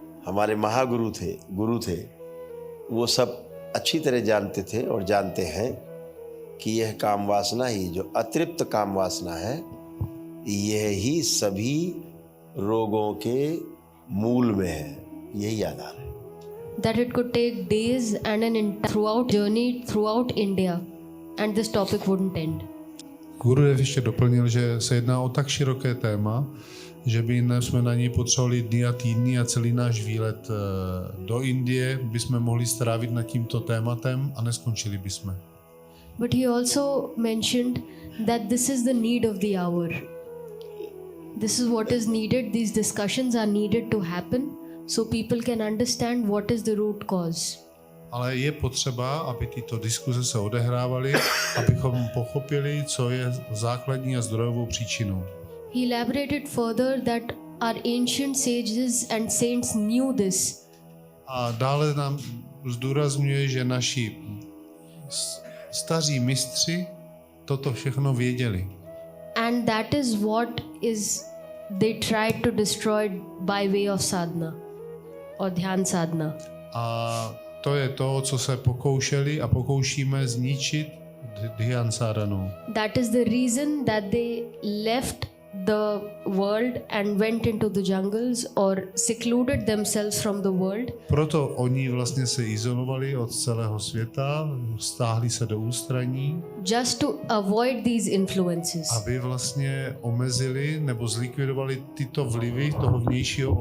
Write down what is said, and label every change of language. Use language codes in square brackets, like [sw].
[hi] हमारे महागुरु थे, गुरु थे, वो सब अच्छी तरह जानते थे और जानते हैं कि यह काम वासना ही, जो अतृप्त काम वासना है, यह ही सभी रोगों के मूल में है, यही आधार है। [en] That it could take days and an entire journey throughout India and this topic wouldn't end. [cs] Gurudev ještě doplnil, že se jedná o tak široké téma, že by jsme na něj potřebovali dny a týdny a celý náš výlet do Indie bychom mohli strávit nad tímto tématem a neskončili bychom. [en] But he also mentioned that this is the need of the hour. This is what is needed. These discussions are needed to happen so people can understand what is the root cause. [cs] Ale je potřeba, aby tyto diskuze se odehrávaly, abychom pochopili, co je základní a zdrojovou příčinou. [en] He elaborated further that our ancient sages and saints knew this. [cs] A dále nám zdůrazňuje, že naši staří mistři toto všechno věděli. [en] And that is what is they tried to destroy by way of sadhana or dhyan sadhana. [cs] A to je to, co se pokoušeli a pokoušíme zničit dhyan sadhanou. [en] That is the reason that they left the world and went into the jungles or secluded themselves from the world. [cs] Proto oni vlastně se izolovali od celého světa, stáhli se do ústraní, [en] Just to avoid these influences. [cs] aby vlastně omezili nebo zlikvidovali tyto vlivy toho vnějšího